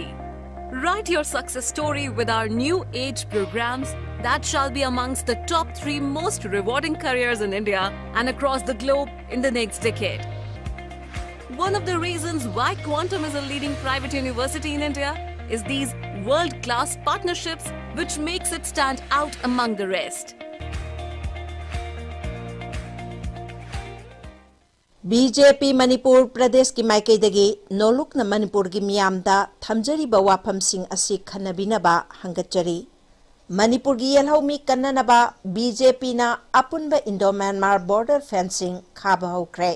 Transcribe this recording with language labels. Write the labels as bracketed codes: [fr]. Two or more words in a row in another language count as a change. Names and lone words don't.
[en] Write your success story with our new age programs that shall be amongst the top 3 most rewarding careers in India and across the globe in the next decade. One of the reasons why Chongtham is a leading private university in India is these world-class partnerships which makes it stand out among the rest. [mni] BJP Manipur Pradesh ki Maikaidagi Noluk na Manipur ki Miyamda Thamjari ba wafam sing asi khanabinaba hangatjari. Manipur gi yelhaumi kannanaba BJP na apunba [en] Indo-Myanmar border fencing [mni] khaba hokre.